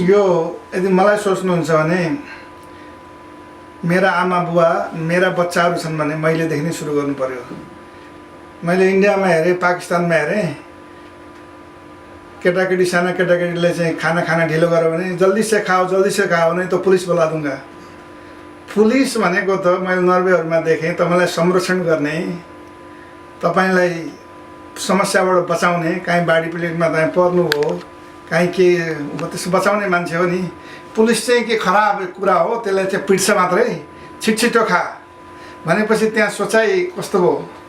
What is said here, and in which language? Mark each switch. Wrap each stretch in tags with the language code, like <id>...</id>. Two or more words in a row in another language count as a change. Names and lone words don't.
<ne>यो यदि मलाई सोच्नुहुन्छ भने मेरा आमा बुवा मेरा बच्चाहरू छन् भने मैलेदेखि नै सुरु गर्नु पर्यो। मैले इन्डियामा हेरेँ, पाकिस्तानमा हेरेँ, केटाकेटी साना केटाकेटीले चाहिँ खाना ढिलो गर्यो भने</ne> <hi>जल्दी से खाओ नहीं तो पुलिस बोला दूंगा।</hi> <ne>पुलिस भनेको त मैले नर्वेहरूमा देखेँ तपाईँलाई संरक्षण गर्ने, तपाईँलाई समस्याबाट बचाउने, काहीँ बाढी पीडितमा तपाईँ पर्नु हो, काहीँ के त्यसो बचाउने मान्छे हो नि। पुलिस चाहिँ के खराब कुरा हो, त्यसलाई चाहिँ पिट्छ मात्रै, छिटो खा भनेपछि त्यहाँ सोचाइ कस्तो हो।</ne>